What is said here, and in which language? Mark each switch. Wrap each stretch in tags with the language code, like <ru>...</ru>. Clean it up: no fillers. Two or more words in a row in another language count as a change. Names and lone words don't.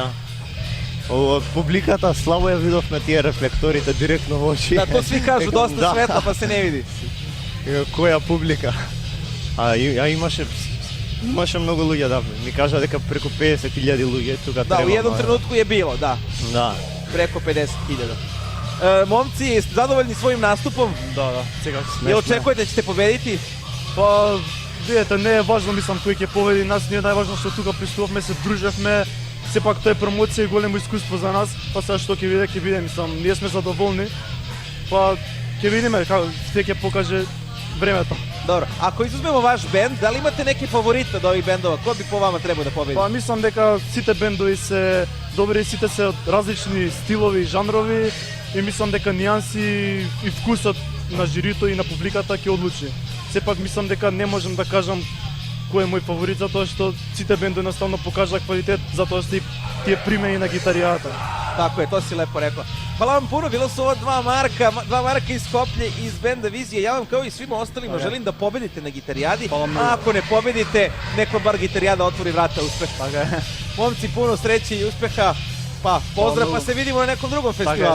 <mk>Публиката слабо ја видовме тие рефлекторите директно во очи.</mk> <sr>Да, то сви кажу, доста Да. светла па се не види.</sr> <mk>Која публика? Имаше многу луѓе, да. Ми кажа дека преку 50.000 луѓе тука Да, треба.</mk> <sr>у едном тренутку je bilo, da. Да. Preko 50.000. Momci, jeste zadovoljni svojim nastupom?</sr> <mk>Да, сега</mk> <sr>I očekujete da ćete pobediti?</sr> <mk>Па, видите, не е важно, мислам, кој ќе победи нас, ние најважно што тука присутувавме, се дружевме, сепак тоа е промоција и големо искуство за нас, па сега што ќе биде, мислам, ние сме задоволни, па ќе видиме како ќе покаже времето.</mk> <sr>Dobro, ako izuzmemo vaš bend, da li imate neke favorite od ovih bendova? Ko bi po vama trebao da pobedi?</sr> <mk>Па мислам дека сите бендови се добри, сите се од различни стилови и жанрови и мислам дека нијанси и вкусот на жирито и на публиката ќе одлучи. Сепак мислам дека не можам да кажам кој е мој фаворит, затоа што сите бендови наставно покажа квалитет, затоа што и тие примени на гитаријата.</mk> <sr>Tako je, to si lepo rekao. Hvala vam puno, bilo su ovo dva Marka iz Skoplje, iz benda Vizije. Ja vam kao i svima ostalima želim da pobedite na gitarijadi, a ako ne pobedite, neko bar gitarijada otvori vrata uspeha. Momci, puno sreće i uspeha, pa pozdrav, pa se vidimo na nekom drugom festivalu.</sr>